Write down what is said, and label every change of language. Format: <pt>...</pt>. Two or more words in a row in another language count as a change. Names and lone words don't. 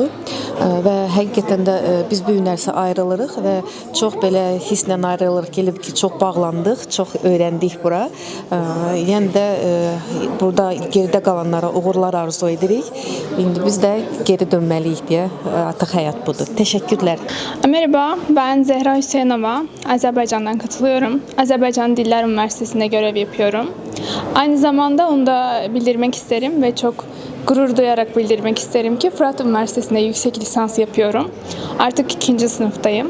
<az>Və həqiqətən də biz bu günlərsə ayrılırıq və çox belə hisslə ayrılırıq, gelib ki, çox bağlandıq, çox öyrəndik bura. Yəni də burada geridə qalanlara uğurlar arzu edirik. İndi biz də geri dönməliyik deyə artıq həyat budur.</az> <tr>Teşekkürler. Merhaba, ben Zehra Hüseyinova. Azerbaycan'dan katılıyorum. Azerbaycan Diller Üniversitesi'nde görev yapıyorum. Aynı zamanda onu da bildirmek isterim ve çok gurur duyarak bildirmek isterim ki Fırat Üniversitesi'nde yüksek lisans yapıyorum. Artık 2. sınıftayım.</tr>